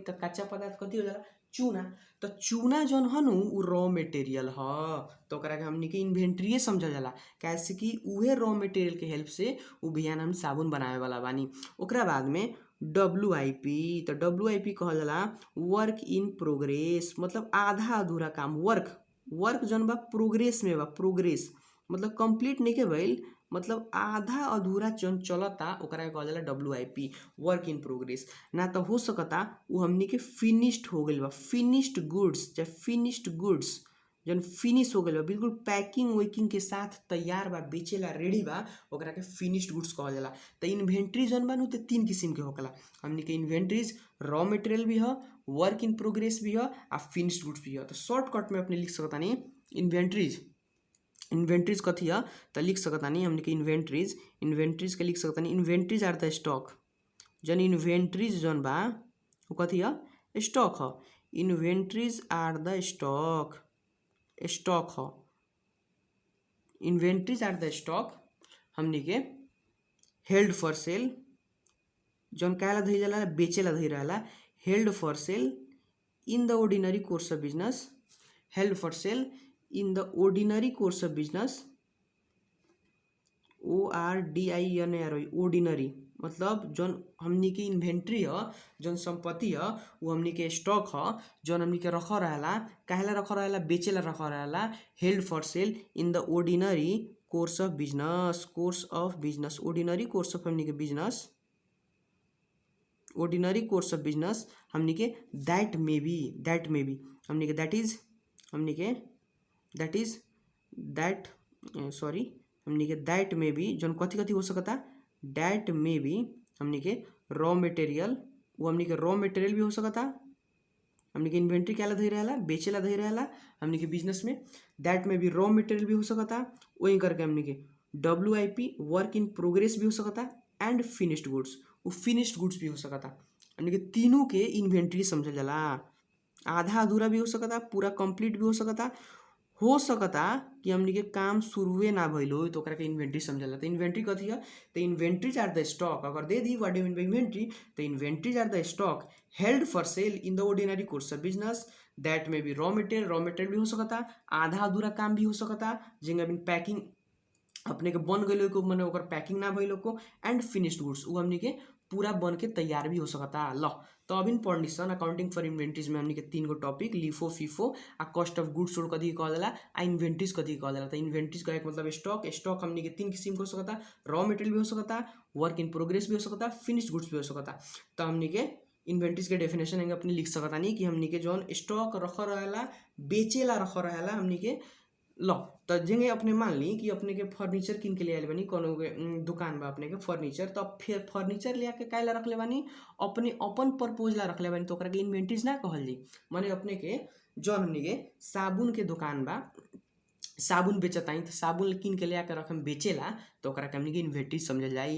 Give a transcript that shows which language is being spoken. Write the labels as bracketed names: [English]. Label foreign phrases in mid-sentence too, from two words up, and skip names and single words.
[Bhojpuri] तो कच्चा पदार्थ कथी हो जाला, चूना। तो चूना जौन ह नु उ [English] raw material [Bhojpuri] ह। तो ओकरा के हमनी के इन्वेंट्रीए समझल जाला, कैसे कि उहे [English] raw material [Bhojpuri] के हेल्प से उ बिहान हम साबुन बनावे वाला बानी। ओकरा बाद में WIP, तो WIP कहल जाला [English] work in progress, [Bhojpuri] मतलब आधा अधूरा काम। वर्क जौन बा प्रोग्रेस में बा, प्रोग्रेस मतलब कंप्लीट नहीं के भइल, मतलब आधा अधूरा जौन चलता ओकरा के कहल जाला [English] WIP, work in progress. [Bhojpuri] ना तो हो सकता उ हमनी के फिनिश्ड हो गइल बा, [English] finished goods, [Bhojpuri] चाहे [English] finished goods [Bhojpuri] जौन फिनिश हो गइल बा, बिल्कुल पैकिंग वैकिंग के साथ तैयार बा, बेचेला रेडी बा, ओकरा के [English] finished goods [Bhojpuri] कहल जाला। तो इन्वेंट्री जौन बा नु तो 3 किस्म के होखेला। हमनी के [English] inventories raw material [Bhojpuri] भी ह, [English] work in progress [Bhojpuri] भी ह, आ [English] finished goods [Bhojpuri] भी ह। तो शॉर्टकट में अपने लिख सकतानी इन्वेंट्रीज कथी है, तो लिख सकतानी हमनी के इन्वेंट्रीज के लिख सकतानी [English] inventories are the stock. [Bhojpuri] जन इन्वेंट्रीज जौन बा वो कथी है, स्टॉक ह। [English] Inventories are the stock ह। Inventories are the stock [Bhojpuri] हमनी के [English] held for sale, [Bhojpuri] जौन काहेला धइल जाला, बेचेला धइल रहेला। [English] held for sale in the ordinary course of business, held for sale in the ordinary course of business, ORDINERY, ordinary [Bhojpuri] मतलब जौन हमनी के इन्वेंट्री ह, जौन संपत्ति ह, वो हमनी के स्टॉक ह, जौन हमनी के रखल रहेला। काहेला रखल रहेला, बेचेला रखल रहेला। [English] held for sale in the ordinary course of business, ordinary course of [Bhojpuri] बिजनेस, ऑर्डिनरी कोर्स ऑफ हमनी के [English] business, ordinary course of business [Bhojpuri] हमनी के [English] that may be [Bhojpuri] हमनी के हमनी के दैट में भी जौन कथी कथी हो सकता, दैट में भी हमनी के [English] raw material, [Bhojpuri] वो हमनी के [English] raw material [Bhojpuri] भी हो सकता। हमनी के इन्वेंट्री क्या धइल रहेला, बेचेला धइल रहेला हमनी के बिजनेस में, दैट में भी [English] raw material [Bhojpuri] भी हो सकता। वही करके हमनी के [English] WIP work in progress [Bhojpuri] भी हो सकता, [English] and finished goods, [Bhojpuri] वो [English] finished goods [Bhojpuri] भी हो सकता। हमनी के तीनों के इन्वेंट्री समझल जाला। आधा अधूरा भी हो सकता, पूरा कंप्लीट भी हो सकता कि हमनी के काम शुरुए ना भइल हो तो ओकरा के इन्वेंट्री समझल जाला। तो इन्वेंट्री कथी है, तो [English] inventories are the stock. [Bhojpuri] अगर दे दी [English] what do you mean by inventory, [Bhojpuri] तो [English] inventories are the stock held for sale in the ordinary course of business, [Bhojpuri] दैट में भी [English] raw material [Bhojpuri] भी हो सकता, आधा अधूरा काम भी हो सकता, जिंगा बिन पैकिंग अपने के बन गइल को माने ओकर पैकिंग ना भइल को, [English] and finished goods [Bhojpuri] उ हमनी के पूरा बन के तैयार भी हो सकता। ल तो अभी पढ़निसन [English] accounting for inventories [Bhojpuri] में हमनी के 3 गो टॉपिक, लिफो, फीफो आ [English] cost of goods sold [Bhojpuri] कथी कहल जाला, आ इन्वेंट्रीज कथी कहल जाला। तो इन्वेंट्रीज कहे के मतलब स्टॉक हमनी के 3 किस्म के हो सकता, [English] raw material [Bhojpuri] भी हो सकता, [English] work in progress [Bhojpuri] भी हो सकता, [English] finished goods [Bhojpuri] भी हो सकता। तो हमनी के इन्वेंट्रीज के डेफिनेशन अपने लिख सकता नहीं कि हमनी के जौन स्टॉक रखल रहेला, बेचेला रखल रहेला हमनी के ल त जेंगे अपने मान ली कि अपने के फर्नीचर किन के ले आइल बानी कोनो के दुकान बा अपने के फर्नीचर, तो फिर फर्नीचर ले आके काहे ला रखले बानी, अपने अपन पर्पज ला रखले बानी, तो ओकरा के इन्वेंटरीज ना कहल जी। माने अपने के जौन हमनी के साबुन के दुकान बा, साबुन बेचताई तो साबुन किन के ले आके रखम बेचेला, तो ओकरा के हमनी के इन्वेंटरी समझल जाई।